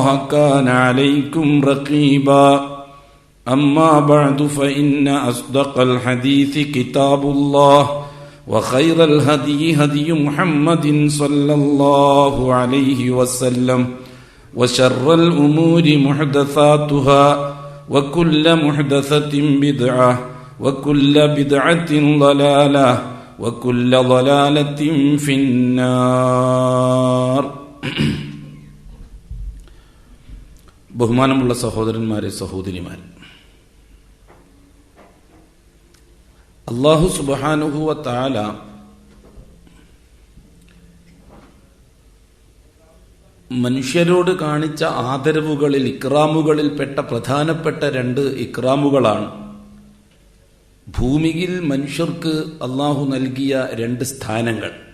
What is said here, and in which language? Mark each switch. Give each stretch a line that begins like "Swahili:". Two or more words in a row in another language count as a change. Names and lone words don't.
Arabic: كان عليكم رقيبا أما بعد فإن أصدق الحديث كتاب الله وخير الهدي هدي محمد صلى الله عليه وسلم وشر الأمور محدثاتها وكل محدثة بدعة وكل بدعة ضلالة وكل ضلالة في النار.
Malayalam: ബഹുമാനമുള്ള സഹോദരന്മാരെ, സഹോദരിമാരെ, അല്ലാഹു
Arabic: سبحانه وتعالى
Malayalam: മനുഷ്യരോട് കാണിച്ച ആദരവുകളിൽ, ഇക്റാമുകളിൽപ്പെട്ട പ്രധാനപ്പെട്ട രണ്ട് ഇക്റാമുകളാണ് ഭൂമിയിൽ മനുഷ്യർക്ക് അല്ലാഹു നൽകിയ രണ്ട് സ്ഥാനങ്ങൾ.